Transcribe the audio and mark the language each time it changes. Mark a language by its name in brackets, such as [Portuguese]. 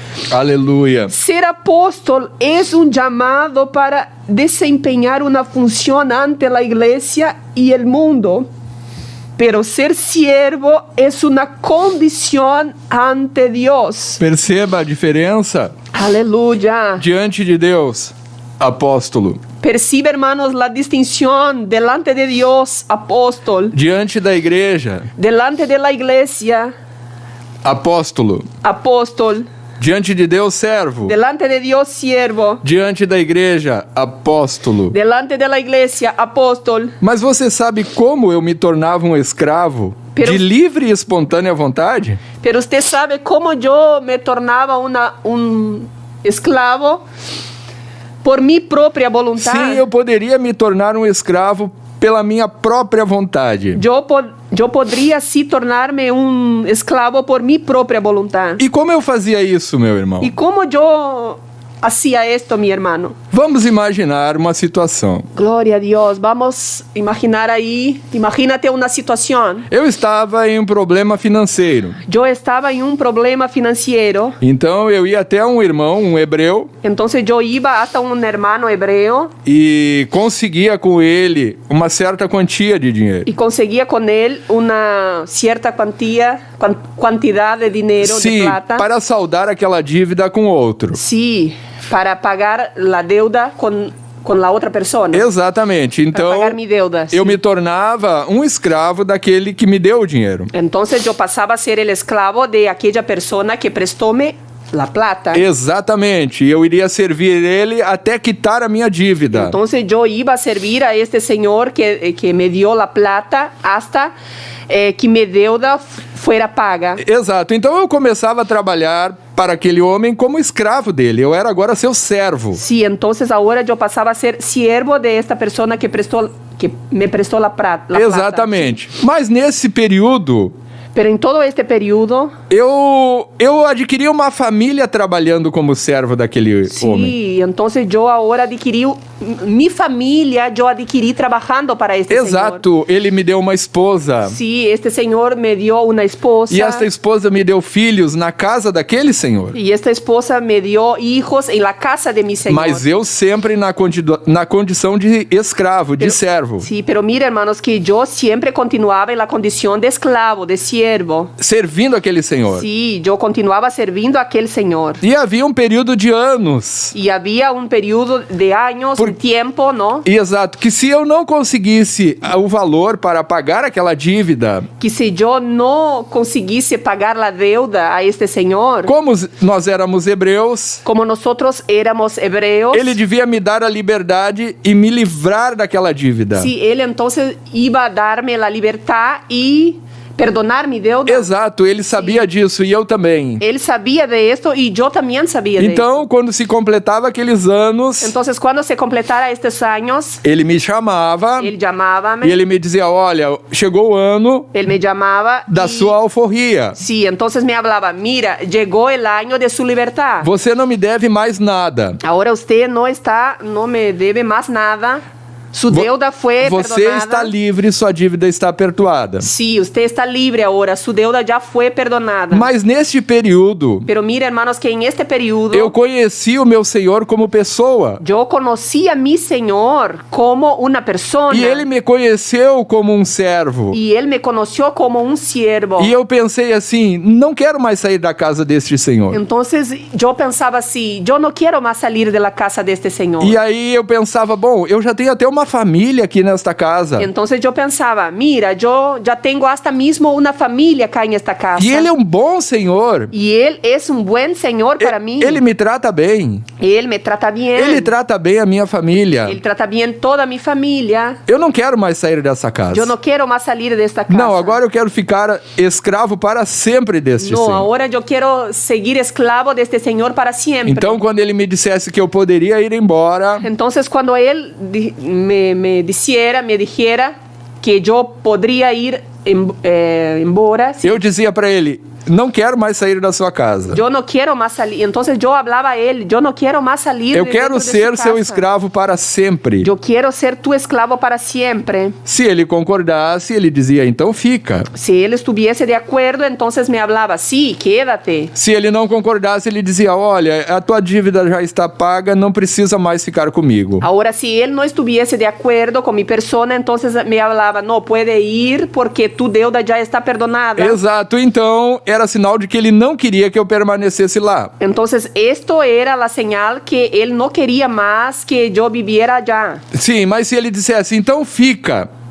[Portuguese] Aleluia. [Spanish] Ser apóstol es un llamado para desempeñar una función ante la iglesia y el mundo. Pero ser siervo es una condición ante Dios. [Portuguese] Perceba a diferença. [Spanish] Aleluya. [Portuguese] Diante de Deus, apóstolo. [Spanish] Percibe, hermanos, la distinción delante de Dios, apóstol. [Portuguese] Diante da igreja, [Spanish] Delante de la iglesia, [Portuguese] apóstolo. [Spanish] apóstol. [Portuguese] Diante de Deus, servo. [Spanish] Delante de Dios, siervo. [Portuguese] Diante da igreja, apóstolo. [Spanish] Delante de la iglesia, apóstol. [Portuguese] Mas você sabe como eu me tornava um escravo [Spanish] Pero- [Portuguese] de livre e espontânea vontade? [Spanish] Pero usted sabe cómo yo me tornaba un esclavo por mi propia voluntad. [Portuguese] Sim, eu poderia me tornar um escravo pela minha própria vontade. [Spanish] Yo podría sí tornarme un esclavo por mi propia voluntad. [Portuguese] E como eu fazia isso, meu irmão? [Spanish] ¿Y cómo yo hacía esto, mi hermano? [Portuguese] Vamos imaginar uma situação. [Spanish] Gloria a Dios. Vamos a imaginar ahí, imagínate una situación. [Portuguese] Eu estava em um problema financeiro. [Spanish] Yo estaba en un problema financiero, [Portuguese] Então eu ia até um irmão, um hebreu, [Spanish] entonces yo iba hasta un hermano hebreo [Portuguese] e conseguia com ele uma certa quantia de dinheiro. [Spanish] y conseguía con él una cierta cantidad de dinero, de [Portuguese] Sim, [Spanish] plata. [Portuguese] para saldar aquela dívida com outro. [Spanish] Sí, para pagar la deuda con la otra persona. [Portuguese] Exatamente. [Spanish] Para [Portuguese] Então [Spanish] pagar mi deuda. [Portuguese] eu [Spanish] sí. [Portuguese] me tornava um escravo daquele que me deu o dinheiro. [Spanish] Entonces yo pasaba a ser el esclavo de aquella persona que prestóme la plata. [Portuguese] Exatamente. Eu iria servir ele até quitar a minha dívida. [Spanish] Entonces yo iba a servir a este señor que me dio la plata hasta que mi deuda fuera paga. [Portuguese] Exato. Então eu começava a trabalhar para aquele homem como escravo dele. Eu era agora seu servo. [Spanish] Sí, entonces ahora yo pasaba a ser siervo de esta persona que me prestó la plata. [Portuguese] Exatamente. Mas nesse período, [Spanish] Pero en todo este periodo [Portuguese] eu adquiri uma família trabalhando como servo daquele homem. [Spanish] Sí, entonces yo ahora adquirí mi familia, yo adquirí trabajando para este Señor. [Portuguese] Exato, ele me deu uma esposa. [Spanish] Sí, este Señor me dio una esposa. [Portuguese] E esta esposa me deu filhos na casa daquele senhor. [Spanish] Y esta esposa me dio hijos en la casa de mi Señor. [Portuguese] Mas eu sempre na condição de escravo, de servo. [Spanish] Sí, pero mira, hermanos, que yo siempre continuaba en la condición de esclavo, de siervo. [Portuguese] Servindo aquele senhor. [Spanish] Sí, yo continuaba servindo a aquel Señor. [Portuguese] E havia um período de anos. [Spanish] Y había un periodo de años, un tiempo, ¿no? [Portuguese] Exato, que se eu não conseguisse o valor para pagar aquela dívida, [Spanish] Que si yo no conseguisse pagar la deuda a este Señor, [Portuguese] como nós éramos hebreus, [Spanish] como nosotros éramos hebreos, [Portuguese] ele devia me dar a liberdade e me livrar daquela dívida. [Spanish] sí, él entonces iba a darme la libertad y perdonar mi deuda. [Portuguese] Exato, ele sabia disso e eu também. [Spanish] Él sabía de esto y yo también sabía de esto. [Portuguese] Então, quando se completava aqueles anos, [Spanish] Entonces, cuando se completara estos años, [Portuguese] ele me chamava [Spanish] él llamábame, [Portuguese] e ele me dizia: olha, chegou o ano [Spanish] él me llamaba [Portuguese] da [Spanish] y, [Portuguese] sua alforria. [Spanish] sí, entonces me hablaba, mira, llegó el año de su libertad. [Portuguese] Você não me deve mais nada. [Spanish] Ahora usted no me debe más nada. Su deuda fue [Portuguese] Você [Spanish] perdonada. [Portuguese] está livre, sua dívida está perdoada. [Spanish] Sí, usted está libre ahora, su deuda ya fue perdonada. [Portuguese] Mas neste período, [Spanish] Pero mira, hermanos, que en este periodo [Portuguese] eu conheci o meu Senhor como pessoa. [Spanish] yo conocí a mi Señor como una persona. [Portuguese] E ele me conheceu como um servo. [Spanish] Y él me conoció como un siervo. [Portuguese] E eu pensei assim: não quero mais sair da casa deste Senhor. [Spanish] Entonces yo pensaba así, yo no quiero más salir de la casa de este Señor. [Portuguese] E aí eu pensava: bom, eu já tenho até uma família aqui nesta casa. [Spanish] Entonces yo pensaba, mira, yo ya tengo hasta mismo una familia acá en esta casa. [Portuguese] E ele é um bom Senhor. [Spanish] Y él es un buen Señor para mí. [Portuguese] Ele me trata bem. [Spanish] Él me trata bien. [Portuguese] Ele trata bem a minha família. [Spanish] Él trata bien toda mi familia. [Portuguese] Eu não quero mais sair dessa casa. [Spanish] Yo no quiero más salir de esta casa. [Portuguese] Não, agora eu quero ficar escravo para sempre deste [Spanish] No, [Portuguese] Senhor. [Spanish] ahora yo quiero seguir esclavo de este Señor para siempre. [Portuguese] Então, quando ele me dissesse que eu poderia ir embora, [Spanish] Entonces, cuando él me dijera que yo podría ir [Portuguese] embora, eu dizia para ele: não quero mais sair da sua casa. [Spanish] yo no quiero más salir. Entonces yo hablaba a él, yo no quiero más salir [Portuguese] Eu [Spanish] de [Portuguese] quero [Spanish] dentro de [Portuguese] ser [Spanish] su [Portuguese] seu [Spanish] casa. [Portuguese] escravo para sempre. [Spanish] Yo quiero ser tu esclavo para siempre. [Portuguese] Se ele concordasse, ele dizia: então fica. [Spanish] Si él estuviese de acuerdo, entonces me hablaba, sí, quédate. [Portuguese] Se ele não concordasse, ele dizia: olha, a tua dívida já está paga, não precisa mais ficar comigo. [Spanish] Ahora, si él no estuviese de acuerdo con mi persona, entonces me hablaba, no, puede ir porque tu deuda ya está perdonada. [Portuguese] Exato, então era sinal de que ele não queria que eu permanecesse lá. [Spanish] Entonces, esto era la señal que él no quería más que yo viviera allá. [Portuguese] Sim, mas se ele dissesse: então fica,